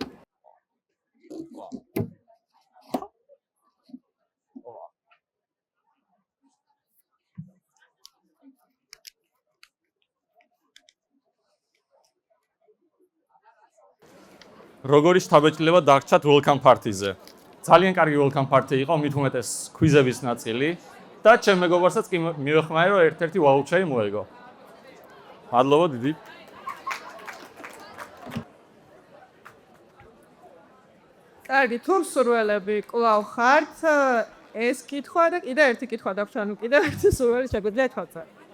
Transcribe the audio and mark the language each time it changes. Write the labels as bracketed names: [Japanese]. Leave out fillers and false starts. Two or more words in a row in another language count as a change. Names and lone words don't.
[Georgian] როგორი შთაბეჭდილება დაგჭათ [English] welcome party- [Georgian] ზე. ძალიან კარგი [English] welcome party [Georgian] იყო, მით უმეტეს კვიზების ნაწილი და ჩემ მეგობარსაც კი მივეხმარე, რომ ერთ-ერთი ვაუჩერი მოეგო. მადლობა დიდი. კარგი, თუ მსურველები კვლავ ხართ, ეს კითხვა და კიდე ერთი კითხვა დაგვთ, ანუ კიდე ერთი სურველი შეგვიძლია თქვა.